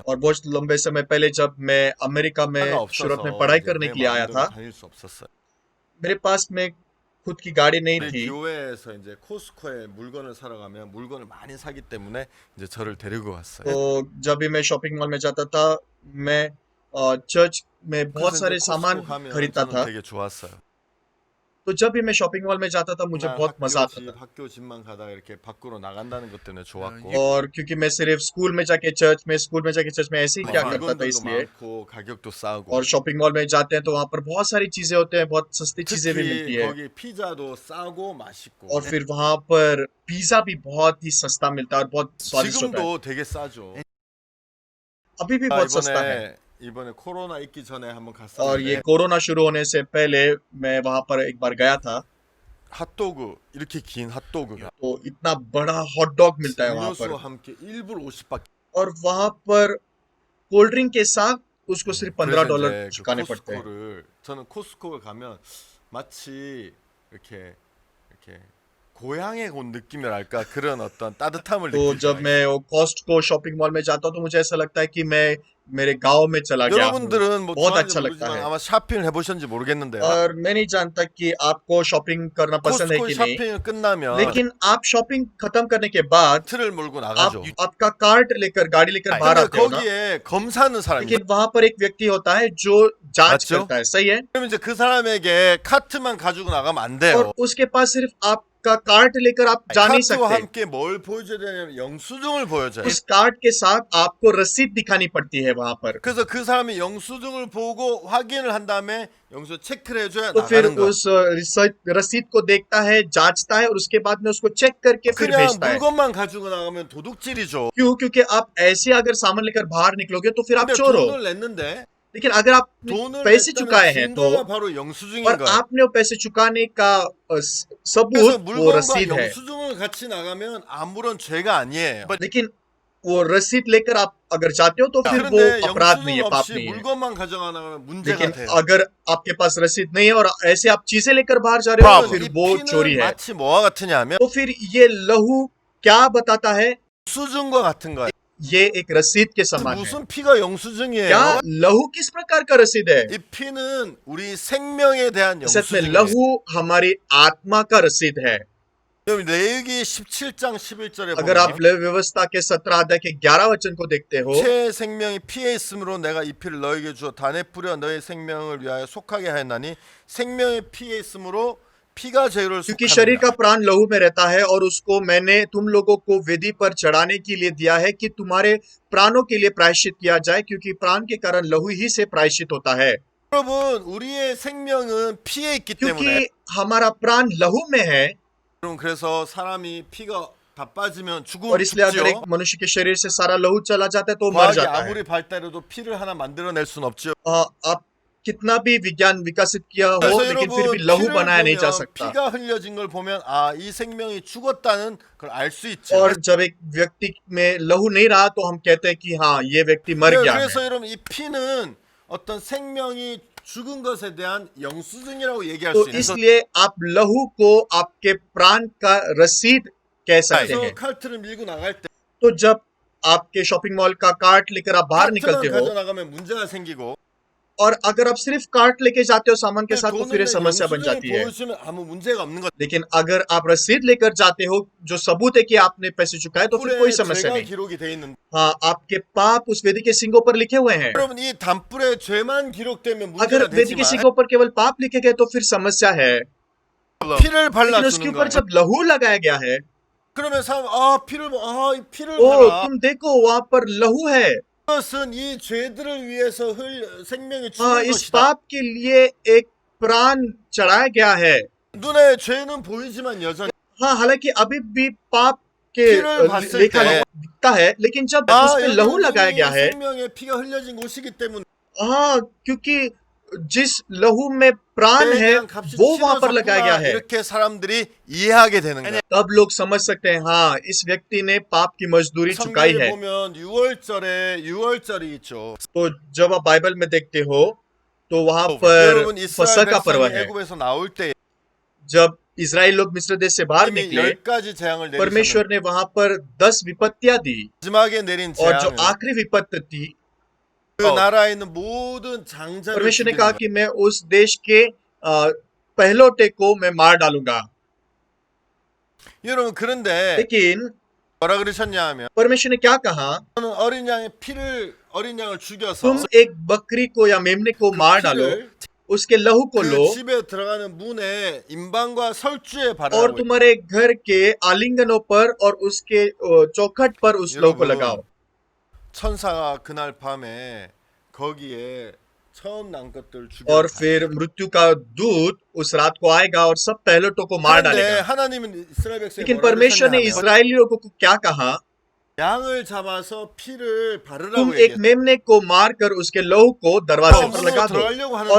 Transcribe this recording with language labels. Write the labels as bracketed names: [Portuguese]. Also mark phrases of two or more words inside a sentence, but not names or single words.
[Hindi] और बहुत लंबे समय पहले जब मैं अमेरिका में [Korean] 차가 [Hindi] शुरुआत [Korean] 없어서 [Hindi] में पढ़ाई [Korean] 이제 [Hindi] करने [Korean] 내 [Hindi] के लिए आया [Korean] 마음대로 [Hindi] था, [Korean] 다닐 수 없었어요. [Hindi] मेरे पास में खुद की गाड़ी नहीं [Korean] 우리 [Hindi] थी [Korean] 교회에서 이제 코스코에 물건을 사러 가면 물건을 많이 사기 때문에 이제 저를 데리고 갔어요. [Hindi] तो जब भी मैं [English] shopping mall [Hindi] में जाता था मैं चर्च में बहुत [Korean] 그래서 [Hindi] सारे [Korean] 이제 [Hindi] सामान [Korean] 코스코 가면 [Hindi] खरीदता [Korean] 저는 [Hindi] था [Korean] 되게 좋았어요. [Hindi] तो जब भी मैं [English] shopping mall [Hindi] में जाता था मुझे [Korean] 그냥 [Hindi] बहुत मजा आता था [Korean] 학교 집만 가다가 이렇게 밖으로 나간다는 것 때문에 좋았고 [Hindi] और क्योंकि मैं सिर्फ स्कूल में जाके चर्च में ऐसे ही क्या करता था [Korean] 물건들도 [Hindi] इसलिए [Korean] 많고 가격도 싸고 [Hindi] और [English] shopping mall [Hindi] में जाते हैं तो वहां पर बहुत सारी चीजें होते हैं बहुत सस्ती चीजें भी [Korean] 특히 [Hindi] मिलती है [Korean] 거기 피자도 싸고 맛있고 [Hindi] और फिर वहां पर पिज्जा भी बहुत ही सस्ता मिलता है और बहुत स्वादिष्ट होता है [Korean] 지금도 되게 싸죠. [Hindi] अभी भी बहुत सस्ता है [Korean] 이번에 코로나 있기 전에 한번 [Hindi] और ये [Korean] 갔었는데 [Hindi] कोरोना शुरू होने से पहले मैं वहां पर एक बार गया था [Korean] 핫도그 이렇게 긴 핫도그가 [Hindi] तो इतना बड़ा [English] hot dog [Hindi] मिलता है वहां पर [Korean] 음료수와 함께 1불 50밖에 [Hindi] और वहां पर [English] cold drink [Hindi] के साथ उसको सिर्फ $15 [Korean] 이제 그 [Hindi] चुकाने पड़ते हैं [Korean] 코스코를 저는 코스코를 가면 마치 이렇게 고향에 온 느낌이랄까 그런 어떤 따뜻함을 [Hindi] तो [Korean] 느끼죠. [Hindi] जब मैं वो कॉस्टको [English] shopping mall [Hindi] में जाता हूँ तो मुझे ऐसा लगता है कि मैं मेरे गांव में चला गया हूँ [Korean] 여러분들은 뭐 [Hindi] बहुत [Korean] 좋아하는지 [Hindi] अच्छा लगता [Korean] 모르지만 [Hindi] है [Korean] 아마 쇼핑을 해보셨는지 모르겠는데요. [Hindi] और मैं नहीं जानता कि आपको शॉपिंग करना पसंद है [Korean] 코스코 [Hindi] कि नहीं [Korean] 쇼핑을 끝나면 [Hindi] लेकिन आप शॉपिंग खत्म करने के बाद [Korean] 틀을 몰고 [Hindi] आप [Korean] 나가죠. [Hindi] आपका कार्ट लेकर गाड़ी लेकर बाहर [Korean] 근데 [Hindi] आते हो ना [Korean] 거기에 검사하는 사람이 있어요. [Hindi] लेकिन वहां पर एक व्यक्ति होता है जो जांच [Korean] 맞죠? [Hindi] करता है सही है [Korean] 그럼 이제 그 사람에게 카트만 가지고 나가면 안 돼요. [Hindi] और उसके पास सिर्फ आपका कार्ट लेकर आप जा नहीं [Korean] 카트와 [Hindi] सकते [Korean] 함께 뭘 보여줘야 되냐면 영수증을 보여줘요. [Hindi] उस कार्ट के साथ आपको रसीद दिखानी पड़ती है वहां पर [Korean] 그래서 그 사람이 영수증을 보고 확인을 한 다음에 영수 체크를 해줘야 [Hindi] तो फिर [Korean] 나가는 거예요. [Hindi] उस रसीद को देखता है जांचता है और उसके बाद में उसको चेक करके फिर [Korean] 그냥 [Hindi] भेजता है [Korean] 물건만 가지고 나가면 도둑질이죠. [Hindi] क्यों क्योंकि आप ऐसे अगर सामान लेकर बाहर निकलोगे तो फिर आप [Korean] 근데 [Hindi] चोर हो [Korean] 돈을 냈는데 [Hindi] लेकिन अगर आप [Korean] 돈을 [Hindi] पैसे [Korean] 냈다는 [Hindi] चुकाए हैं तो [Korean] 증거가 바로 영수증인 [Hindi] और [Korean] 거예요. [Hindi] आपने वो पैसे चुकाने का [Korean] 그래서 [Hindi] सबूत वो [Korean] 물건과 [Hindi] रसीद है [Korean] 영수증을 같이 나가면 아무런 죄가 아니에요. [Hindi] लेकिन वो रसीद लेकर आप अगर जाते हो तो फिर वो [Korean] 그런데 [Hindi] अपराध नहीं [Korean] 영수증 [Hindi] है पाप [Korean] 없이 [Hindi] नहीं है [Korean] 물건만 가져가 나가면 문제가 [Hindi] लेकिन [Korean] 돼요. [Hindi] अगर आपके पास रसीद नहीं है और ऐसे आप चीजें लेकर बाहर जा रहे हो तो [Korean] 이 [Hindi] फिर वो चोरी [Korean] 피는 [Hindi] है [Korean] 마치 뭐와 같으냐면 [Hindi] तो फिर ये लहू क्या बताता है [Korean] 영수증과 같은 거예요. [Hindi] ये एक रसीद के समान है [Korean] 무슨 피가 영수증이에요? [Hindi] क्या लहू किस प्रकार का रसीद है [Korean] 이 피는 우리 생명에 대한 [Hindi] सच में [Korean] 영수증이에요. [Hindi] लहू हमारी आत्मा का रसीद है [Korean] 그럼 레위기 17장 11절에 [Hindi] अगर आप [Korean] 보면 [Hindi] लेवी व्यवस्था के 17 अध्याय के 11 वचन को देखते हो [Korean] 새 생명이 피에 있으므로 내가 이 피를 너에게 주어 단에 뿌려 너의 생명을 위하여 속하게 하였나니 생명의 피에 있으므로 피가 제를 [Hindi] क्योंकि शरीर का [Korean] 속하느니라. [Hindi] प्राण लहू में रहता है और उसको मैंने तुम लोगों को वेदी पर चढ़ाने के लिए दिया है कि तुम्हारे प्राणों के लिए प्रायश्चित किया जाए क्योंकि प्राण के कारण लहू ही से प्रायश्चित होता है [Korean] 여러분 우리의 생명은 피에 있기 때문에 [Hindi] क्योंकि हमारा प्राण लहू में है [Korean] 여러분 그래서 사람이 피가 다 빠지면 [Hindi] और [Korean] 죽으면 [Hindi] इसलिए अगर एक [Korean] 죽죠. [Hindi] मनुष्य के शरीर से सारा लहू चला जाता है तो वो मर [Korean] 과학이 [Hindi] जाता है [Korean] 아무리 발달해도 피를 하나 만들어낼 수는 없죠. [Hindi] आप कितना भी विज्ञान विकसित किया हो [Korean] 그래서 [Hindi] लेकिन फिर भी [Korean] 여러분 [Hindi] लहू [Korean] 피를 [Hindi] बनाया नहीं जा [Korean] 보면 [Hindi] सकता [Korean] 피가 흘려진 걸 보면 아 이 생명이 죽었다는 걸 알 수 있죠. [Hindi] और जब एक व्यक्ति में लहू नहीं रहा तो हम कहते हैं कि हाँ ये व्यक्ति मर गया है [Korean] 그래서 여러분 이 피는 어떤 생명이 죽은 것에 대한 영수증이라고 얘기할 [Hindi] तो [Korean] 수 있는 [Hindi] इसलिए आप लहू को आपके प्राण का रसीद कह सकते [Korean] 그래서 [Hindi] हैं [Korean] 칼트를 밀고 나갈 때 [Hindi] तो जब आपके [English] shopping mall [Hindi] का कार्ट लेकर आप बाहर [Korean] 카트만 [Hindi] निकलते हो [Korean] 가져 나가면 문제가 생기고 [Hindi] और अगर आप सिर्फ कार्ट लेके जाते हो सामान के साथ तो [Korean] 돈을 [Hindi] फिर ये [Korean] 낸 [Hindi] समस्या बन [Korean] 영수증이 [Hindi] जाती है [Korean] 보여주면 아무 문제가 없는 것. [Hindi] लेकिन अगर आप रसीद लेकर जाते हो जो सबूत है कि आपने पैसे चुकाए तो फिर कोई [Korean] 단불에 [Hindi] समस्या [Korean] 죄가 [Hindi] नहीं [Korean] 기록이 돼 있는. [Hindi] हाँ आपके पाप उस वेदी के सिंगों पर लिखे हुए हैं [Korean] 여러분 이 단불에 죄만 기록되면 [Hindi] अगर [Korean] 문제가 [Hindi] वेदी के [Korean] 되지만 [Hindi] सिंगों पर केवल पाप लिखे गए तो फिर समस्या है [Korean] 피를 [Hindi] लेकिन उसके [Korean] 발라주는 [Hindi] ऊपर [Korean] 거예요. [Hindi] जब लहू लगाया गया है [Korean] 그러면 사람 이 피를 [Hindi] ओ [Korean] 봐라. [Hindi] तुम देखो वहां पर लहू है [Korean] 이것은 이 죄들을 위해서 생명이 [Hindi] हाँ [Korean] 죽은 [Hindi] इस [Korean] 것이다. [Hindi] पाप के लिए एक प्राण चढ़ाया गया है [Korean] 눈에 죄는 보이지만 여전히 [Hindi] हाँ हालांकि अभी भी पाप के [Korean] 피를 봤을 [Hindi] लेखा [Korean] 때 [Hindi] दिखता है लेकिन जब [Korean] 아, [Hindi] उस पे लहू लगाया गया है [Korean] 생명에 피가 흘려진 곳이기 때문에 [Hindi] हाँ क्योंकि जिस लहू में प्राण है [Korean] 대한 값이 [Hindi] वो वहां पर लगाया गया [Korean] 치러졌구나 [Hindi] है [Korean] 이렇게 사람들이 이해하게 되는 거예요. [Hindi] तब लोग समझ सकते हैं हाँ इस व्यक्ति ने पाप की मजदूरी चुकाई [Korean] 성경에 [Hindi] है [Korean] 보면 6월절이 있죠. [Hindi] तो जब आप बाइबल में देखते हो तो वहां पर [Korean] 여러분 이스라엘 [Hindi] फसह का पर्व [Korean] 백성이 [Hindi] है [Korean] 애굽에서 나올 때 [Hindi] जब इजराइल लोग मिस्र देश से बाहर [Korean] 이미 [Hindi] निकले [Korean] 10가지 재앙을 내리셨는데 [Hindi] परमेश्वर ने वहां पर 10 विपत्तियां दी [Korean] 마지막에 내린 [Hindi] और जो [Korean] 재앙은 [Hindi] आखिरी विपत्ति थी [Korean] 그 나라에 있는 모든 장자를 [Hindi] परमेश्वर ने [Korean] 죽이는 [Hindi] कहा [Korean] 거예요. [Hindi] कि मैं उस देश के पहलौठे को मैं मार डालूंगा। [Korean] 여러분 그런데 [Hindi] लेकिन [Korean] 뭐라 그러셨냐 하면 [Hindi] परमेश्वर ने क्या कहा, [Korean] 저는 어린 양을 죽여서 [Hindi] तुम एक बकरी को या मेमने को मार डालो, [Korean] 피를 [Hindi] उसके लहू को लो [Korean] 그 집에 들어가는 문에 임방과 설주에 [Hindi] और [Korean] 바르라고 [Hindi] तुम्हारे घर के आलिंगनों पर और उसके चौखट पर उस लहू को [Korean] 여러분, [Hindi] लगाओ। [Korean] 천사가 그날 밤에 거기에 처음 난 것들 [Hindi] और [Korean] 죽여. [Hindi] फिर मृत्यु का दूत उस रात को आएगा और सब पहलौठों को मार [Korean] 그런데 [Hindi] डालेगा। [Korean] 하나님은 이스라엘 백성에 [Hindi] लेकिन [Korean] 뭐라 [Hindi] परमेश्वर ने [Korean] 그러셨냐면 [Hindi] इस्राएलियों को क्या कहा, [Korean] 양을 잡아서 피를 [Hindi] तुम [Korean] 바르라고 [Hindi] एक [Korean] 얘기했어요. [Hindi] मेमने को मारकर उसके लहू को दरवाजे पर [Korean] 문으로 [Hindi] लगा दो। [Korean] 들어가려고 [Hindi] और